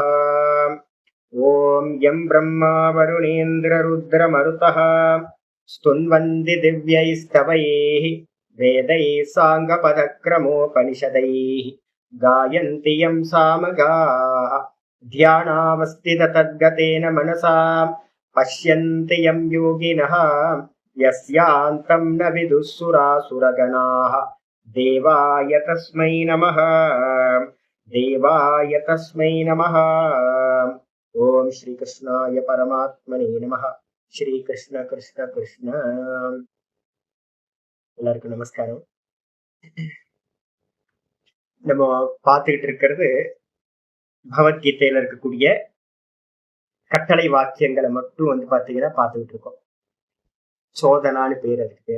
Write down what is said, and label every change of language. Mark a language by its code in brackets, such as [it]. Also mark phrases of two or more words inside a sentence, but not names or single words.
[sa] ओम यं ब्रह्मा वरुणेन्द्र रुद्र मरुतः स्तुन्वन्ति दिव्यैस्तवैः वेदैः साङ्गपदक्रमोपनिषदैः गायन्ति यं सामगाः ध्यानावस्थित तद्गतेन मनसा पश्यन्ति यं योगिनः यस्यान्तं न विदुः सुरासुरगणाः देवाय तस्मै नमः। देवाय तस्मै नमः। ओम श्री कृष्णाय परमात्मने नमः। श्री कृष्ण कृष्ण कृष्ण। [ta] எல்லாருக்கும் நமஸ்காரம். நம்ம பார்த்துக்கிட்டு இருக்கிறது பகவத்கீதையில இருக்கக்கூடிய கட்டளை வாக்கியங்களை மட்டும் பாத்தீங்கன்னா பார்த்துக்கிட்டு இருக்கோம். சோதனான்னு பேர், அதுக்கு பேர்.